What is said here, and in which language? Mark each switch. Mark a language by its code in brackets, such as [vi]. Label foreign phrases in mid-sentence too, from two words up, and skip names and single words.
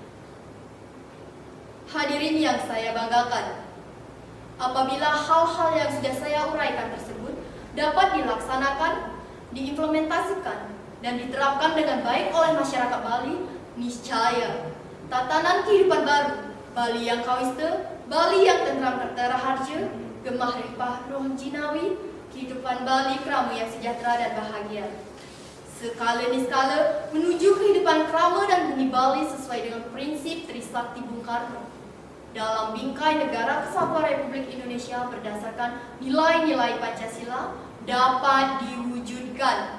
[id] Hadirin yang saya banggakan, apabila hal-hal yang sudah saya uraikan tersebut dapat dilaksanakan, diimplementasikan, dan diterapkan dengan baik oleh masyarakat Bali, niscaya tatanan kehidupan baru, Bali yang kawiste, Bali yang [jv] tentram tertera harja, gemah ripah roh jinawi, [id] kehidupan Bali kerama yang sejahtera dan bahagia. Skala demi skala menuju kehidupan kerama dan bumi Bali sesuai dengan prinsip Trisakti Bung Karno dalam bingkai negara kesatuan Republik Indonesia berdasarkan nilai-nilai Pancasila dapat diwujudkan.